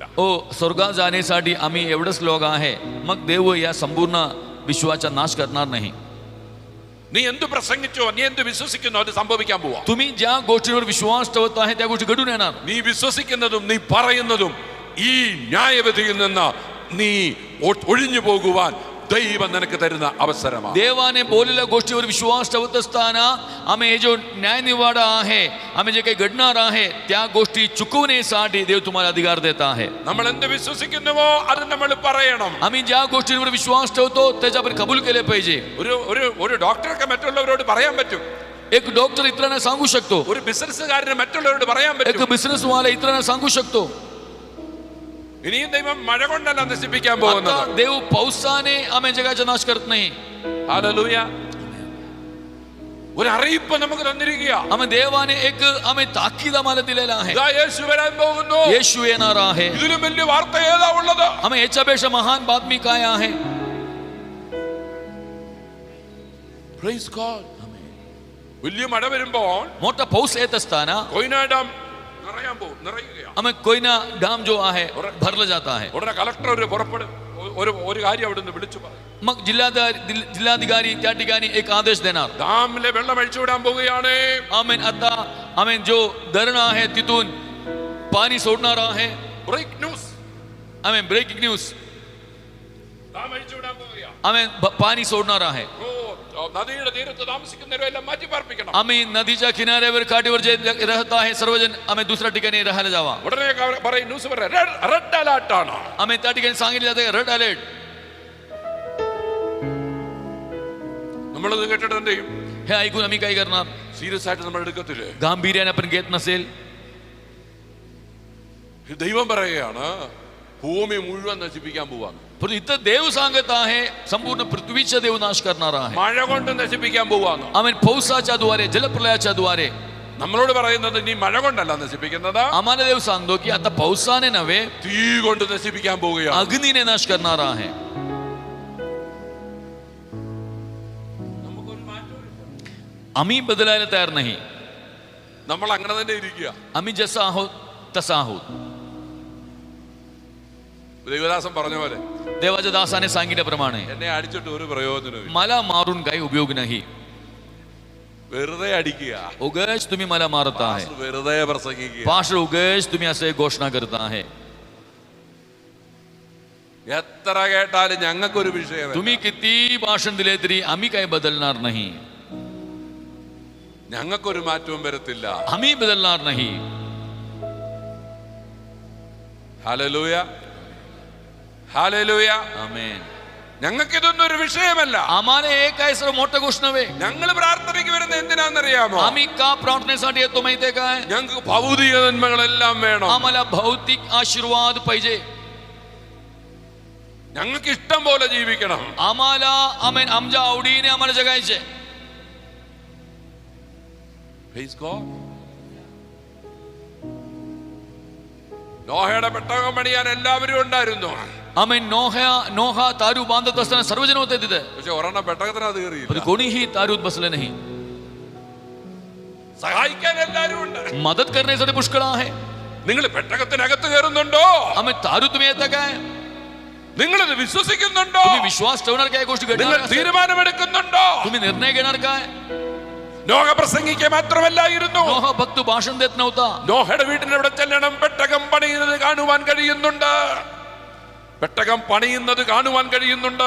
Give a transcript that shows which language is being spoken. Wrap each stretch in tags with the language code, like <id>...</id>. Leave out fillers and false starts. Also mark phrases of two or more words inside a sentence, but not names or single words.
<mr>ओ स्वर्गात जाण्यासाठी आम्ही एवढंच लोक आहे, मग देव या संपूर्ण विश्वाचा नाश करणार नाही.</mr> <ml>നീ എന്ത് പ്രസംഗിച്ചോ, നീ എന്ത് വിശ്വസിക്കുന്നോ അത് സംഭവിക്കാൻ പോവാ.</ml> <mr>तुम्ही ज्या गोष्टीवर विश्वास ठेवत आहे त्या गोष्टी घडून येणार.</mr> <ml>നീ വിശ്വസിക്കുന്നതും നീ പറയുന്നതും ഈ ന്യായവിധിയിൽ നിന്ന് നീ ഒഴിഞ്ഞു പോകുവാൻ ദൈവം നിനക്ക് തരുന്ന അവസരമാണ്.</ml> <mr>देवाने बोललेल्या गोष्टीवर विश्वास ठेवत असताना आम्ही हे जो न्याय निवाडा आहे, आम्ही जे काही घडणार आहे त्या गोष्टी चुकवण्यासाठी देव तुम्हाला अधिकार देत आहे.</mr> <ml>നമ്മൾ എന്ത് വിശ്വസിക്കുന്നുവോ അത് നമ്മൾ പറയണം.</ml> <mr>आम्ही ज्या गोष्टींवर विश्वास ठेवतो त्याच्या आपण कबूल केले पाहिजे.</mr> <ml>ഒരു ഡോക്ടർക്ക് മറ്റുള്ളവരോട് പറയാൻ പറ്റും.</ml> <mr>एक डॉक्टर इतरांना सांगू शकतो,</mr> <ml>ഒരു ബിസിനസ്സുകാരന് മറ്റുള്ളവരോട് പറയാൻ</ml> <mr>एक</mr> <ml>പറ്റും.</ml> <mr>बिझनेस वाला इतरांना सांगू शकतो.</mr> <ml>ഇനിയും ദൈവം മഴ കൊണ്ടല്ല നശിപ്പിക്കാൻ പോകുന്നത്.</ml> <mr>आता देव पावसाने आम्ही जगाचा नाश करत नाही.</mr> <ml>ഹല്ലേലൂയ. ഒരു അറിയിപ്പ് നമുക്ക് തന്നിരിക്കുക.</ml> <mr>आम्ही देवाने एक आम्ही ताकीद आम्हाला दिलेला आहे.</mr> <ml>ഇതാ യേശു വരാൻ പോകുന്നു.</ml> <mr>येशू येणार आहे.</mr> <ml>ഇതിലും വലിയ വാർത്ത ഏതാ ഉള്ളത്?</ml> <mr>आम्ही याच्यापेक्षा महान बातमी काय आहे?</mr> <en>Praise God.</en> <ml>വലിയ മഴ വരുമ്പോൾ</ml> <mr>मोठा पाऊस येत असताना</mr> <ml>കൊയ്ന ഡാം നിറയുകയാണ്.</ml> <mr>आम्ही कोयना ഡാം जो आहे भरलं जात आहे.</mr> <ml>ഉടനെ കളക്ടർ ഒരു കാര്യം അവിടെ നിന്ന് വിളിച്ചു പറയും.</ml> <mr>मग जिल्हाधिकारी त्या ठिकाणी एक आदेश देणार.</mr> <ml>ഡാമിലെ വെള്ളം അഴിച്ചു വിടാൻ പോവുകയാണ്.</ml> <mr>आमेन. आता आमेन जो धरण आहे तिथून पाणी सोडणार आहे.</mr> <en>break news.</en> <mr>आमेन.</mr> <en>breaking news.</en> <ml>ഡാം അഴിച്ചു വിടാൻ പോവുകയാണ്.</ml> <mr>आमेन. पाणी सोडणार आहे.</mr> <ml>നദിയുടെ തീരത്ത് താമസിക്കുന്നവരെല്ലാം മാറ്റി പാർപ്പിക്കണം.</ml> <mr>आम्ही नदीच्या किनाऱ्यावर काठीवर जे राहत आहे सर्वजण आम्ही दुसऱ्या ठिकाणी राहायला जावा.</mr> <ml>ഉടനെ പറയും ന്യൂസ് പറയാം</ml> <en>red alert</en> <ml>ആണ്.</ml> <mr>आम्ही त्या ठिकाणी सांगितले जाते</mr> <en>red alert.</en> <ml>നമ്മളത് കേട്ടിട്ട് എന്ത് ചെയ്യും?</ml> <mr>हे ऐकून आम्ही काय करणार?</mr> <ml>സീരിയസ് ആയിട്ട് നമ്മൾ എടുക്കത്തില്ലേ?</ml> <mr>गांभीर्याने आपण घेत नसेल.</mr> <ml>ദൈവം പറയുകയാണ് ഭൂമി മുഴുവൻ നശിപ്പിക്കാൻ പോവാണ്.</ml> <mr>पण इथं देव सांगत आहे संपूर्ण पृथ्वीचा देव नाश करणारा आहे.</mr> <ml>മഴ കൊണ്ട് നശിപ്പിക്കാൻ പോവാണ്.</ml> <mr>आम्ही पावसाच्या द्वारे जलप्रलयाच्या द्वारे.</mr> <ml>നമ്മളോട് പറയുന്നത് ഇനി മഴ കൊണ്ടല്ല നശിപ്പിക്കുന്നത്,</ml> <mr>आम्हाला देव सांगतो की आता पावसाने नव्हे</mr> <ml>തീ കൊണ്ട് നശിപ്പിക്കാൻ പോവുകയാണ്.</ml> <mr>अग्नीने नाश करणारा आहे. आम्ही बदलायला तयार नाही.</mr> <ml>നമ്മൾ അങ്ങനെ തന്നെ ഇരിക്കുക.</ml> <mr>आम्ही जसं आहोत तसं आहोत.</mr> <ml>ദൈവദാസൻ പറഞ്ഞ പോലെ</ml> <mr>देवाच्या दासाने सांगितल्याप्रमाणे</mr> <ml>എന്നെ അടിച്ചിട്ട് ഒരു പ്രയോജനമില്ല.</ml> <mr>मला मारून काही उपयोग नाही.</mr> <ml>വെറുതെ അടിക്കുക.</ml> <mr>उगच तुम्ही मला मारत आहे.</mr> <ml>വെറുതെ പ്രസംഗിക്കുക.</ml> <mr>पास्टर उगच तुम्ही असे घोषणा करत आहे.</mr> <ml>എത്ര കേട്ടാലും ഞങ്ങൾക്കൊരു വിഷയം.</ml> <mr>तुम्ही किती भाषण दिले तरी आम्ही काही बदलणार नाही.</mr> <ml>ഞങ്ങൾക്കൊരു മാറ്റവും വരത്തില്ല.</ml> <mr>आम्ही बदलणार नाही.</mr> <ml>ഹല്ലേലൂയ, ഹല്ലേലൂയ,</ml> <mr>आमेन.</mr> <ml>ഞങ്ങൾക്ക് ഇതൊന്നും ഒരു വിഷയമല്ല.</ml> <mr>आम्हाला हे काय सर्व मोठं गोष्ट नव्हे.</mr> <ml>ഞങ്ങൾ പ്രാർത്ഥനയ്ക്ക് വരുന്ന എന്തിനാണെന്നറിയാമോ?</ml> <mr>आम्ही का प्रार्थनेसाठी येतो माहितीये काय?</mr> <ml>ഞങ്ങൾക്ക് ഭൗതിക നന്മകളെല്ലാം വേണം.</ml> <mr>आम्हाला भौतिक आशीर्वाद पाहिजे.</mr> <ml>ഞങ്ങൾക്ക് ഇഷ്ടം പോലെ ജീവിക്കണം.</ml> <mr>आम्हाला आमेन आमच्या आवडीने आम्हाला जगायचे.</mr> <en>Praise God.</en> <ml>നോഹയുടെ പെട്ടകം പണിയാൻ എല്ലാവരും ഉണ്ടായിരുന്നു.</ml> <mr>आमेन. नोहा तारू बांधत असताना सर्वजण होते तिथे,</mr> <ml>പക്ഷെ ഒരെണ്ണം പെട്ടകത്തിനകത്ത്</ml> <mr>पण</mr> <ml>കയറിയില്ല.</ml> <mr>कोणीही तारूत बसले नाही.</mr> <ml>സഹായിക്കാൻ എല്ലാവരും ഉണ്ട്.</ml> <mr>मदत करण्यासाठी पुष्कळ आहे.</mr> <ml>നിങ്ങൾ പെട്ടകത്തിനകത്ത് കയറുന്നുണ്ടോ?</ml> <mr>आम्ही तारू तुम्ही येता काय?</mr> <ml>നിങ്ങൾ ഇത് വിശ്വസിക്കുന്നുണ്ടോ?</ml> <mr>तुम्ही विश्वास ठेवणार काय गोष्टी</mr> <ml>നിങ്ങൾ</ml> <mr>घडणार?</mr> <ml>തീരുമാനമെടുക്കുന്നുണ്ടോ?</ml> <mr>तुम्ही निर्णय घेणार काय?</mr> <ml>നോഹ പ്രസംഗിക്കുക മാത്രമല്ലായിരുന്നു.</ml> <mr>नोह फक्त भाषण देत नव्हता.</mr> <ml>നോഹയുടെ വീട്ടിന് എവിടെ ചെല്ലണം? പെട്ടകം പണിയുന്നത് കാണുവാൻ കഴിയുന്നുണ്ട്. പെട്ടകം പണിയുന്നത് കാണുവാൻ കഴിയുന്നുണ്ട്.</ml>